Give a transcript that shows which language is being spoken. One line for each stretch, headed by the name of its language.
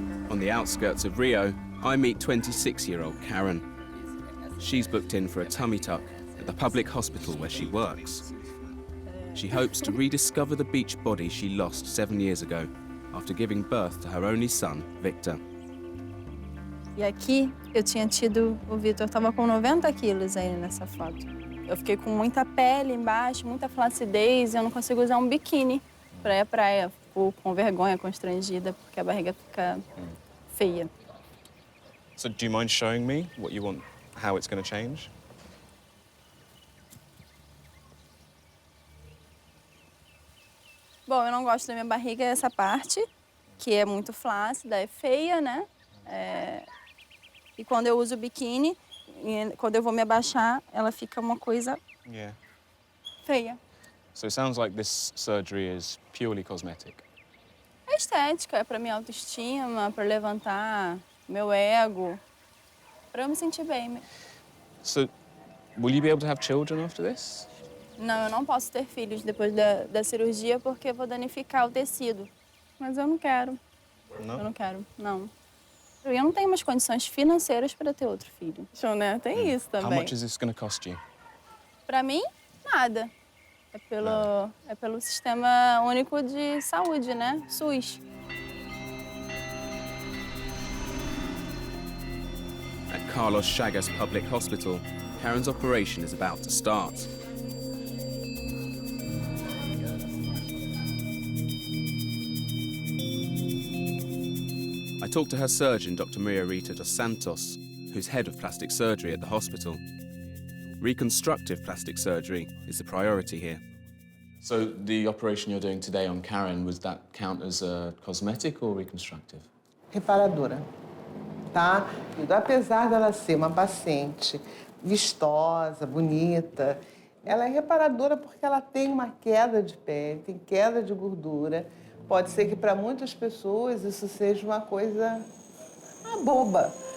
English: On the outskirts of Rio, I meet 26-year-old Karen. She's booked in for a tummy tuck at the public hospital where she works. She hopes to rediscover the beach body she lost 7 years ago after giving birth to her only son, Victor.
Portuguese: E aqui eu tinha tido o Vitor, estava com 90 quilos aí nessa foto. Eu fiquei com muita pele embaixo, muita flacidez, e eu não consigo usar um biquíni para ir à praia. Fico com vergonha, constrangida, porque a barriga fica feia.
English: So do you mind showing me what you want, how it's going to change?
Portuguese: Bom, eu não gosto da minha barriga, essa parte, que é muito flácida, é feia, né? E quando eu uso o biquíni, quando eu vou me abaixar, ela fica uma coisa feia.
English: So it sounds like this surgery is purely cosmetic.
Portuguese: É estética, é para minha autoestima, para levantar meu ego, para eu me sentir bem.
English: So will you be able to have children after this?
Portuguese: Não, eu não posso ter filhos depois da cirurgia porque eu vou danificar o tecido. Mas eu não quero. Não? Eu não quero, não. Eu não tenho mais condições financeiras para ter outro filho. Show, né? Tem isso também.
English: How much is this going to cost you?
Portuguese: Para mim, nada. É pelo Sistema Único de Saúde, né? SUS.
English: At Carlos Chagas Public Hospital, Karen's operation is about to start. I talked to her surgeon, Dr. Maria Rita dos Santos, who's head of plastic surgery at the hospital. Reconstructive plastic surgery is the priority here. So the operation you're doing today on Karen, was that count as cosmetic or reconstructive?
Portuguese: Reparadora, tá? Tudo, apesar dela ser uma paciente vistosa, bonita, ela é reparadora porque ela tem uma queda de pele, tem queda de gordura. Pode ser que para muitas pessoas isso seja uma coisa boba.